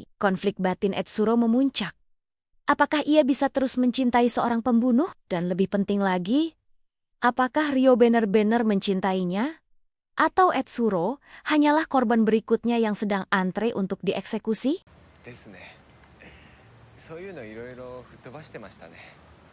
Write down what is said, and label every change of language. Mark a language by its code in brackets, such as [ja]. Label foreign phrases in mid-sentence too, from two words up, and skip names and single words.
[id] Konflik batin Etsuro memuncak. Apakah ia bisa terus mencintai seorang pembunuh? Dan lebih penting lagi, apakah Ryo benar-benar mencintainya? Atau Etsuro hanyalah korban berikutnya yang sedang antre untuk dieksekusi? [ja] ですね。そういうのいろいろ吹っ飛ばしてましたね。